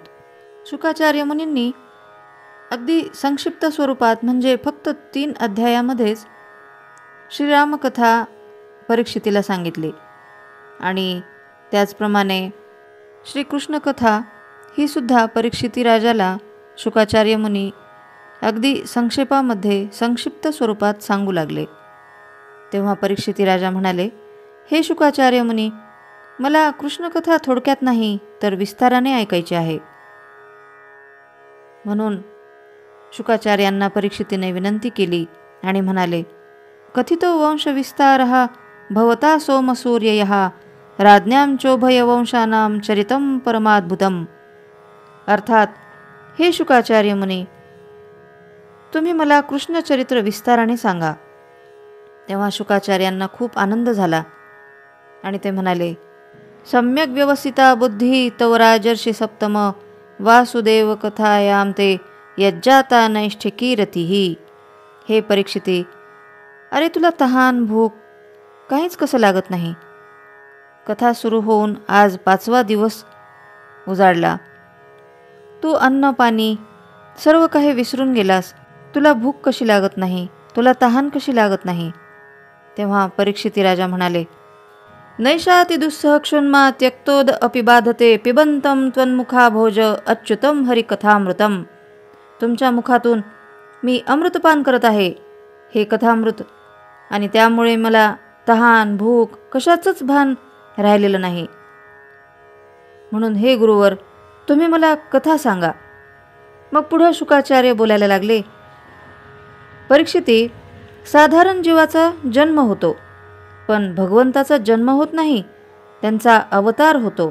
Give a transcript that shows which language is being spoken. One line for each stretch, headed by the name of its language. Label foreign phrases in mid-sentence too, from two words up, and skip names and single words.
Marathi: शुकाचार्य मुनींनी अगदी संक्षिप्त स्वरूपात म्हणजे फक्त 3 अध्यायामध्येच श्रीरामकथा परीक्षितीला सांगितली आणि त्याचप्रमाणे श्रीकृष्ण कथा ही सुद्धा परीक्षिती राजाला शुकाचार्य मुनी अगदी संक्षेपामध्ये संक्षिप्त स्वरूपात सांगू लागले. तेव्हा परीक्षिती राजा म्हणाले, हे शुकाचार्य मुनी, मला कृष्णकथा थोडक्यात नाही तर विस्ताराने ऐकायची आहे. म्हणून शुकाचार्यांना परीक्षितीने विनंती केली आणि म्हणाले,
Sanskrit: कथितो वंशविस्तारः भवता सोमसूर्ययः राज्ञां चोभयवंशानां चरितं परमाद्भुतम्.
Marathi: अर्थात, हे शुकाचार्य मुनी, तुम्ही मला कृष्णचरित्र विस्ताराने सांगा. तेव्हा शुकाचार्यांना खूप आनंद झाला आणि ते म्हणाले,
Sanskrit: सम्यक व्यवस्थिता बुद्धी तव राजर्षी सप्तम वासुदेव कथायाम ते यज्जाता नैष्ठिकीरतीही.
Marathi: हे परीक्षिती, अरे तुला तहान भूक काहीच कसं लागत नाही. कथा सुरू होऊन आज 5वा दिवस उजाडला. तू अन्न पाणी सर्व काही विसरून गेलास. तुला भूक कशी लागत नाही, तुला तहान कशी लागत नाही. तेव्हा परीक्षिती राजा म्हणाले,
Sanskrit: नैषाति दुस्सह क्षुन्मा त्यक्तोद अपि बाधते पिबंतम त्वन्मुखा भोज अच्युतम हरिकथामृतम.
Marathi: तुमच्या मुखातून मी अमृतपान करत आहे, हे कथामृत, आणि त्यामुळे मला तहान भूक कशाचंच भान राहिलेलं नाही. म्हणून हे गुरुवर, तुम्ही मला कथा सांगा. मग पुढे शुकाचार्य बोलायला लागले, परीक्षिती, साधारण जीवाचा जन्म होतो, पण भगवंताचा जन्म होत नाही, त्यांचा अवतार होतो.